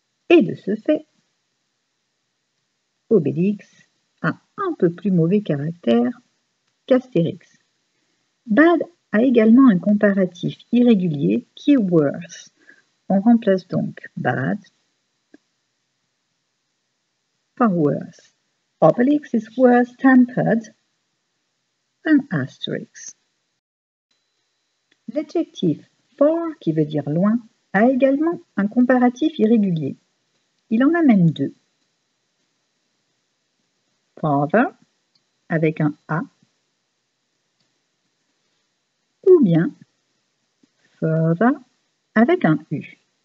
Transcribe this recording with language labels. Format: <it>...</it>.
<fr>Et de ce fait, Obélix a un peu plus mauvais caractère qu'Astérix. Bad a également un comparatif irrégulier qui est worse. On remplace donc bad par worse.</fr> <en>Obelix is worse tempered than Asterix.</en> <fr>L'adjectif far, qui veut dire loin, a également un comparatif irrégulier. Il en a même 2. Farther, avec un A, ou bien further, avec un U.</fr>